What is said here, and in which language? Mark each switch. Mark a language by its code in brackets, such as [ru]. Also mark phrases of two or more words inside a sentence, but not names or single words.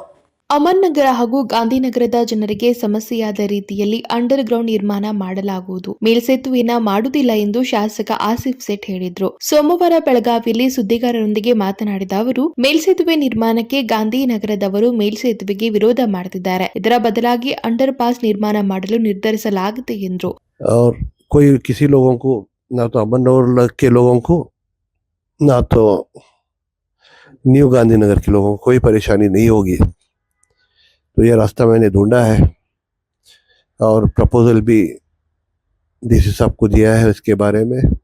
[kn] ಅಹಮದ್ನಗರ ಹಾಗೂ ಗಾಂಧಿನಗರದ ಜನರಿಗೆ ಸಮಸ್ಯೆಯಾದ ರೀತಿಯಲ್ಲಿ ಅಂಡರ್ ಗ್ರೌಂಡ್ ನಿರ್ಮಾಣ ಮಾಡಲಾಗುವುದು, ಮೇಲ್ಸೇತುವೆಯನ್ನ ಮಾಡುವುದಿಲ್ಲ ಎಂದು ಶಾಸಕ ಆಸಿಫ್ ಸೇಠ್ ಹೇಳಿದ್ರು. ಸೋಮವಾರ ಬೆಳಗಾವಿಯಲ್ಲಿ ಸುದ್ದಿಗಾರರೊಂದಿಗೆ ಮಾತನಾಡಿದ ಅವರು, ಮೇಲ್ಸೇತುವೆ ನಿರ್ಮಾಣಕ್ಕೆ ಗಾಂಧಿನಗರದವರು ಮೇಲ್ಸೇತುವೆಗೆ ವಿರೋಧ ಮಾಡುತ್ತಿದ್ದಾರೆ. ಇದರ ಬದಲಾಗಿ ಅಂಡರ್ ಪಾಸ್ ನಿರ್ಮಾಣ ಮಾಡಲು ನಿರ್ಧರಿಸಲಾಗಿದೆ ಎಂದರು. [hi] और कोई किसी लोगों को, ना तो अमननगर के लोगों को, ना तो न्यू गांधीनगर के लोगों को कोई परेशानी नहीं होगी. तो ये रास्ता मैंने ढूंढा है और प्रपोजल भी डीसी साहब को दिया है इसके बारे में.